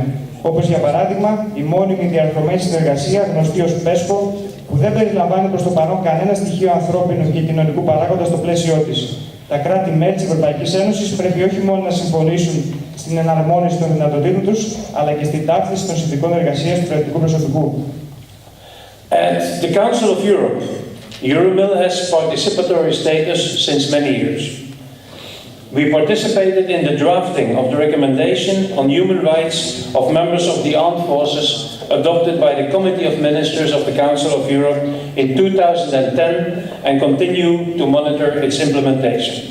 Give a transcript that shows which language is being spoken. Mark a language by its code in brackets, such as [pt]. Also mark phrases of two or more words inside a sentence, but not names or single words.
[el] Όπως για παράδειγμα, η μόνιμη διαρθρωμένη συνεργασία, γνωστή ως PESCO, που δεν περιλαμβάνει προς το παρόν κανένα στοιχείο ανθρώπινου και κοινωνικού παράγοντα στο πλαίσιό της. Τα κράτη-μέλη της Ευρωπαϊκής Ένωσης πρέπει όχι μόνο να συμφωνήσουν στην εναρμόνιση των δυνατοτήτων τους, αλλά και στην ταύτιση των συνθηκών εργασίας του κρατικού προσωπικού. [en] At the Council of Europe, EUROMIL has participatory status since many years. We participated in the drafting of the recommendation on human rights of members of the armed forces adopted by the Committee of Ministers of the Council of Europe in 2010 and continue to monitor its implementation.